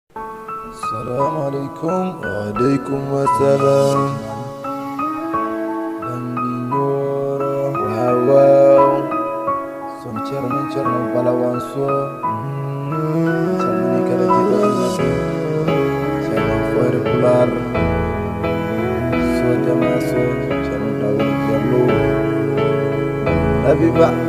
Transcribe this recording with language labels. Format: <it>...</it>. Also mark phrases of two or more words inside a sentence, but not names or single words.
<ar>السلام عليكم. وعليكم السلام.</ar> <ff>Bambi Nyoro. Waaw, waaw. Son Cerno, Cerno Balawan So. Mm. Cerno ni kala jiɗo Allah. Cerno Foire Pular. So Jama So, Cerno Dawud Diallo. Habiba.</ff>